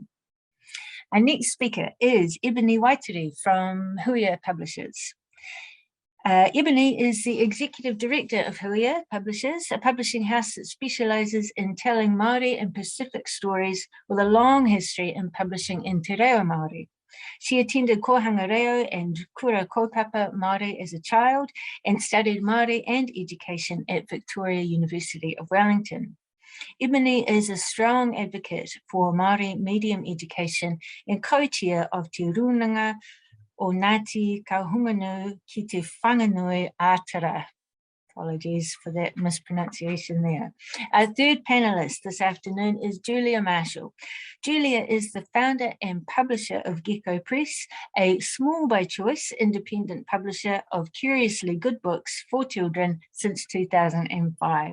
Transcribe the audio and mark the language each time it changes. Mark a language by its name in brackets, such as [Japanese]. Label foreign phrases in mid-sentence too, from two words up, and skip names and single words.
[English] Our next speaker is Eboni Waitere from Huia Publishers. Eboni is the Executive Director of Huia Publishers, a publishing house that specialises in telling Māori and Pacific stories with a long history in publishing in [Māori] Te Reo Māori. [English] She attended [Māori] ko Ngā Reo [English] and [Māori] kura kaupapa Māori [English] as a child and studied Māori and education at Victoria University of Wellington. Eboni is a strong advocate for Māori medium education and co-chair of Te Runanga o Ngāti Kahunganu ki te whanganui ātara. Apologies for that mispronunciation there. Our third panelist this afternoon is Julia Marshall. Julia is the founder and publisher of Gecko Press, a small by choice independent publisher of curiously good books for children since 2005.